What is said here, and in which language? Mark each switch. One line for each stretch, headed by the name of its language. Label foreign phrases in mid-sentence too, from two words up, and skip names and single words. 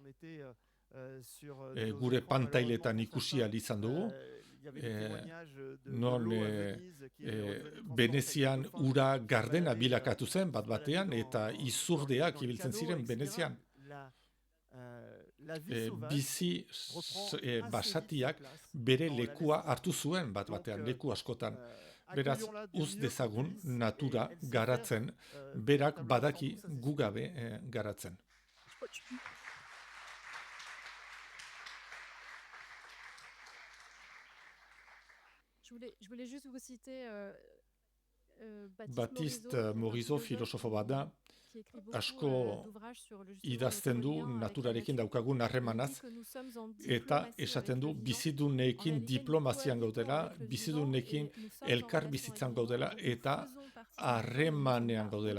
Basque: gure pantailetan ikusi ahal izan dugu, non Venezian ura gardena bilakatu zen bat batean, eta izurdeak ibiltzen ziren Venezian. Bizi basatiak bere lekua hartu zuen bat batean, leku askotan. Beraz, uz dezagun natura garatzen, berak badaki gu gabe garatzen.
French: Je voulais juste vous citer
Basque: Baptiste Morisot, filosofo bat da, asko idazten du naturarekin daukagun harremanaz, eta esaten du bizidunekin diplomazian gaudela, bizidunekin elkar bizitzan gaudela, eta harremanean gaudela.